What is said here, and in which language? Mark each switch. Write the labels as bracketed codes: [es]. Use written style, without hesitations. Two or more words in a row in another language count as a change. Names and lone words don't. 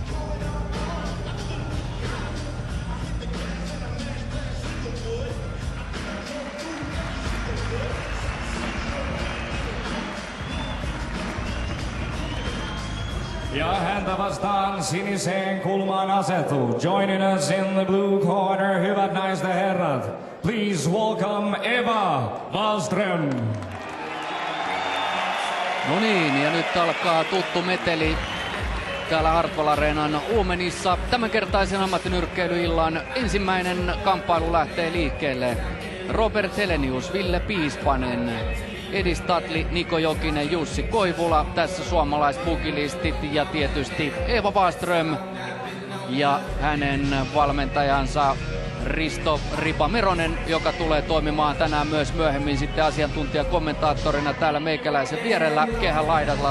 [fi] Ja häntä vastaan siniseen kulmaan asettuu. [en] Joining us in the blue corner, [fi] hyvät naiset ja herrat. [en] Please welcome Eva Wahlström. [fi] No niin, ja nyt alkaa tuttu meteli täällä Hartwall Areenan Uumenissa. Tämänkertaisen ammattinyrkkeilyillan ensimmäinen kamppailu lähtee liikkeelle. Robert Helenius, Ville Piispanen, Edi Statli, Niko Jokinen, Jussi Koivula, tässä suomalaispugilistit ja tietysti Eva Wahlström ja hänen valmentajansa Risto Ripa Meronen, joka tulee toimimaan tänään myös myöhemmin sitten asiantuntijakommentaattorina täällä meikäläisen vierellä kehän laidalla.